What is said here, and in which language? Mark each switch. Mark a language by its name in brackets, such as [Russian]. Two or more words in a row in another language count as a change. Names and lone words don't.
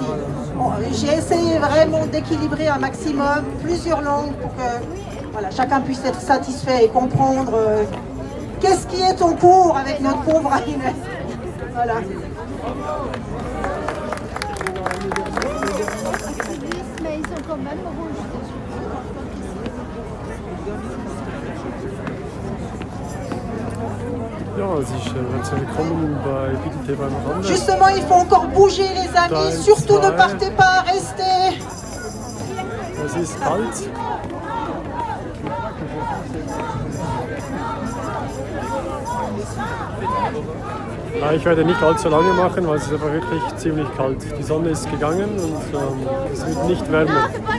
[French] J'ai essayé vraiment d'équilibrer un maximum plusieurs langues pour que voilà, chacun puisse être satisfait et comprendre qu'est-ce qui est en cours avec notre pauvre Reiner. Voilà. Mais ils sont quand même rouges. [German] Ja, also willkommen bei Bittel beim Rande. [French] Justement, il faut encore bouger les amis, [German] Teil [French] surtout [German] 2. [French] ne partez pas, restez. [German] Es ist kalt. Ja, ich werde nicht allzu lange machen, weil es ist einfach wirklich ziemlich kalt. Die Sonne ist gegangen und es wird nicht wärmer.